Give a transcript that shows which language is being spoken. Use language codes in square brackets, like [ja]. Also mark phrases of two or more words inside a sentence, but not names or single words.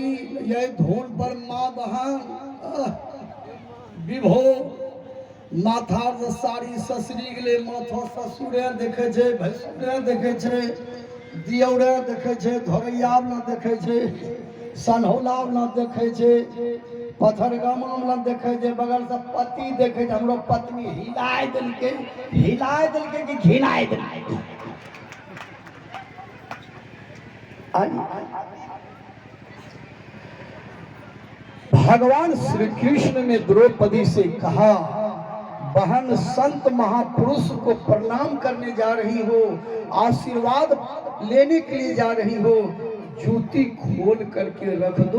[anp] ये धून पर माँ बहन विभो माथा साड़ी ससुरी गेले माथा ससुरे देखे छे भैसुरे देखे छे दियौरे देखे छे धोरैया न देखे छे सनहौला न देखे छे पथरगामा न देखे छे बगल से पति देखे छे हमरो पत्नी हिलाए देलके कि घिनाए देलके। [hi] भगवान श्री कृष्ण ने द्रौपदी से कहा बहन संत महापुरुष को प्रणाम करने जा रही हो आशीर्वाद लेने के लिए जा रही हो जूती खोल करके रख दो।